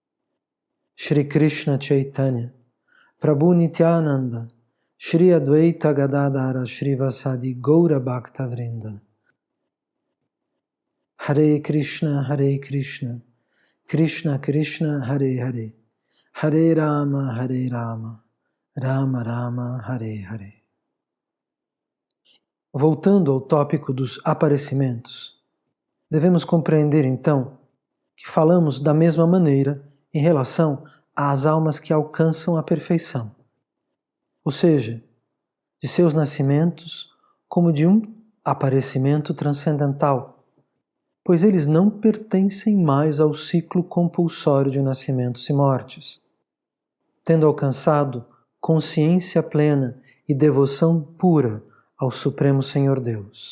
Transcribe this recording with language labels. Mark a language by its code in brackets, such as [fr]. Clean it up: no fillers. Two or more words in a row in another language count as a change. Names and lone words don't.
[sa] Shri Krishna Chaitanya Prabhu Nityananda, Shri Advaita Gadadhara Shrivasadi Gaura Bhakta Vrinda. Hare Krishna, Krishna Krishna, Hare Hare, Hare Rama, Rama Rama, Hare Hare. [pt] Voltando ao tópico dos aparecimentos, devemos compreender então que falamos da mesma maneira em relação às almas que alcançam a perfeição, ou seja, de seus nascimentos como de um aparecimento transcendental, pois eles não pertencem mais ao ciclo compulsório de nascimentos e mortes, tendo alcançado consciência plena e devoção pura ao Supremo Senhor Deus.